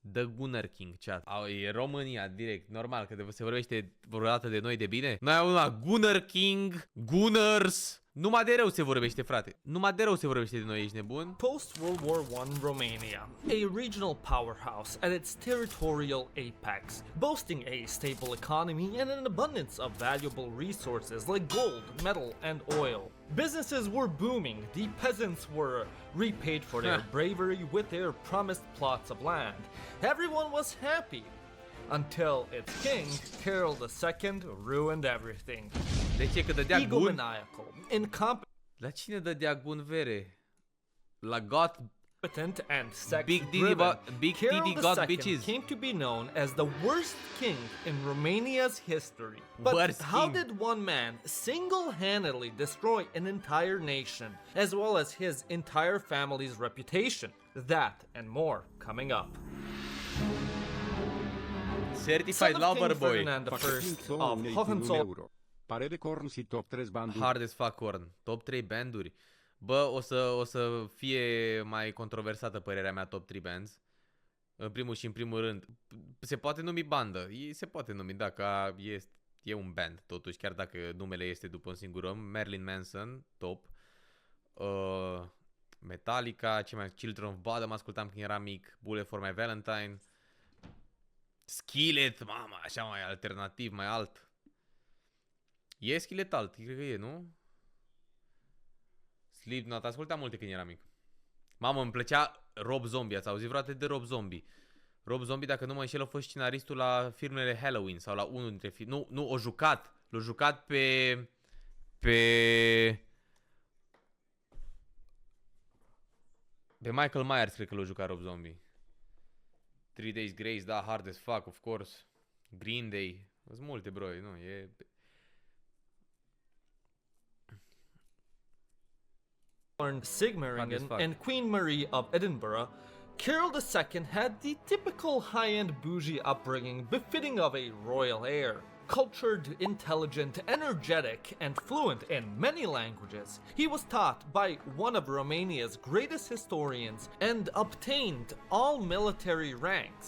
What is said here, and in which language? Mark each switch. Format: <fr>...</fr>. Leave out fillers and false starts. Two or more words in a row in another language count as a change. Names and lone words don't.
<en>The Gunner King, chat.</en> <ro>E România, direct, normal, că se vorbește vreodată de noi de bine. Noi avem una Gunner King, Gunners. Numai de rău se vorbește, frate. Numai de rău se vorbește de noi, ești nebun?</ro> <en>Post-World War I Romania, a regional powerhouse at its territorial apex, boasting a stable economy and an abundance of valuable resources like gold, metal, and oil. Businesses were booming, the peasants were repaid for their bravery with their promised plots of land. Everyone was happy, until its king, Carol II, ruined everything.</en> <ro>De ce? Că dădea gun?</ro> <en>Egomaniacal, incompetent,</en> <ro>La cine dădea gun, vere? La God?</ro> <en>and sex Big driven, Diddy got Carol II bitches. came to be known as the worst king in Romania's history. But Worst how king. did one man single-handedly destroy an entire nation, as well as his entire family's reputation? That and more coming up. Certified Lover Boy. Ferdinand I of Hohenzollern.</en> <ro>Parere Korn și top 3 banduri.</ro> <en>Hard as fuck</en> <ro>Korn. Top 3 banduri. Bă, o să fie mai controversată părerea mea</ro> <en>top 3 bands.</en> <ro>În primul și în primul rând. Se poate numi bandă. Se poate numi, dacă e un band totuși, chiar dacă numele este după un singur om. Marilyn Manson, top. Metallica, ce mai? Children of Bodom, ascultam când eram mic. Bullet for My Valentine. Skillet, mama, așa mai alternativ, mai alt. E Skillet alt, cred că e, nu? Slipknot, ascultam multe când eram mic. Mamă, îmi plăcea Rob Zombie, ați auzit vreodată de Rob Zombie? Rob Zombie, dacă nu mă înșel, a fost scenaristul la filmele Halloween sau la unul dintre filme. Nu, l-a jucat pe Michael Myers, cred că l-a jucat Rob Zombie. 3 Days Grace, da,</ro> <en>Hard as Fuck, of course.</en> <ro>Green Day, sunt multe, bro, nu, e...</ro> <en>Sigmaringen and Queen Marie of Edinburgh, Carol II had the typical high-end bougie upbringing befitting of a royal heir. Cultured, intelligent, energetic, and fluent in many languages, he was taught by one of Romania's greatest historians and obtained all military ranks.</en>